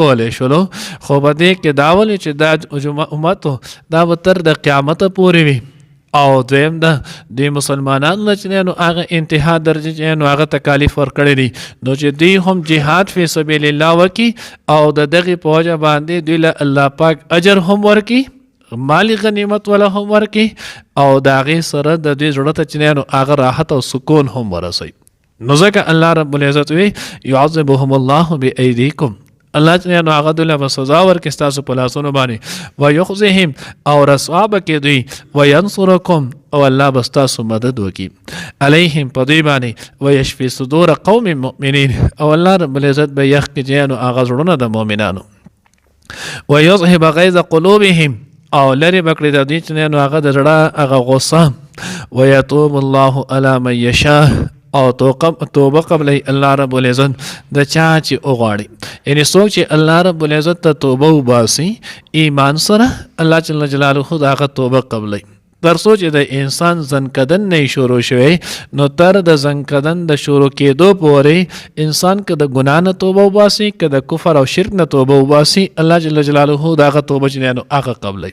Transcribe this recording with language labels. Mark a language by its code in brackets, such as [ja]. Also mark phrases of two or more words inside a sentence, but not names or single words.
[ps] کولی شولو خو په دې کې دا ولې چې دا امت دا به تر د قیامت پورې وي او دویم د مسلمانانو چې نو هغه انتها درجه چې نو هغه تکالیف ورکړي دي نو چې دوی هم جهاد [ar] فی سبیل الله [ps] وکړي او د دغې په وجه باندې دوی له الله پاک اجر هم ورکړي مالی غنیمت ولا هم ورکي او د هغې سره د دوی زړه ته چې نو هغه راحت او سکون هم ورسوي. نو ځکه [ar] الله رب العزت [ps] وی [ar] يعذبهم الله بأيديكم، [ps] الله چې نو هغه دوی له سزا ورکړي ستاسو په لاسونو باندې، ويخزهم او رسوا به کړي دوی، وينصركم او الله به ستاسو مدد وکړي عليهم په دوی باندې، [ar] ويشفي صدور قوم مؤمنين [ps] او [ar] الله رب العزت [ps] به یخ کړي نو هغه زړونه د مؤمنانو، [ar] ويذهب غيظ قلوبهم [ps] او لري بکړي د دوی چې نو هغه د زړه هغه غصه، [ar] ويتوب الله على من يشاء [ps] او توبه قبل [ar] الله رب العزت [ps] د چا چې وغواړي، یعنی څوک چې [ar] الله رب العزت [ps] ته توبه وباسي ایمان سره [ar] الله جل جلاله [ps] د هغه توبه قبلوي. تر څو چې د انسان زنکدن نه شروع شوی نو تر د زنکدن د شروع کېدو پورې انسان که د ګناه نه توبه وباسي که د کفر او شرک نه توبه وباسي [ar] الله جل جلاله [ps] د هغه توبه چې نو هغه قبلوي.